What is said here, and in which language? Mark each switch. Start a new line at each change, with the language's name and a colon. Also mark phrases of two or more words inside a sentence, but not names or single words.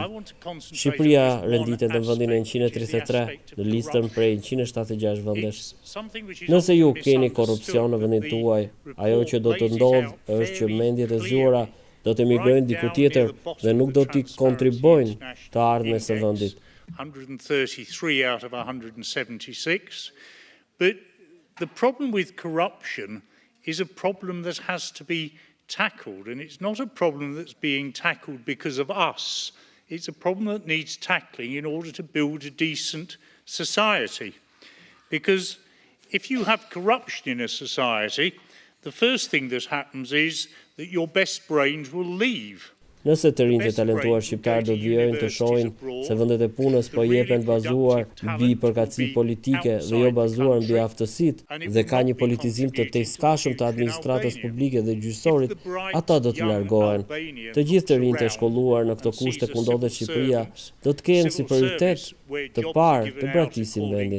Albanian: Shqipëria renditet në vendin e 133 në listën prej 176 vendesh. Nëse ju keni korrupsion në vendin tuaj, ajo që do të ndodhë është që mendjet e zuara do të emigrojnë diku tjetër dhe nuk do t'i kontribuojnë të ardhmes së vendit.
English: 133 out of 176. But the problem with corruption is a problem that has to be tackled, and it's not a problem that's being tackled because of us. It's a problem that needs tackling in order to build a decent society. Because if you have corruption in a society, the first thing that happens is that your best brains will leave.
Albanian: Nëse të rinjtë talentuar shqiptar do të vijojnë të shohin se vendet e punës po jepen bazuar mbi përkatësi politike dhe jo bazuar mbi aftësitë dhe ka një politizim të tejskashëm të administratës publike dhe gjyqësorit, ata do të largohen. Të gjithë të rinjtë e shkolluar në këto kushte ku ndodhet Shqipëria do të kenë si prioritet të parë të braktisin vendin.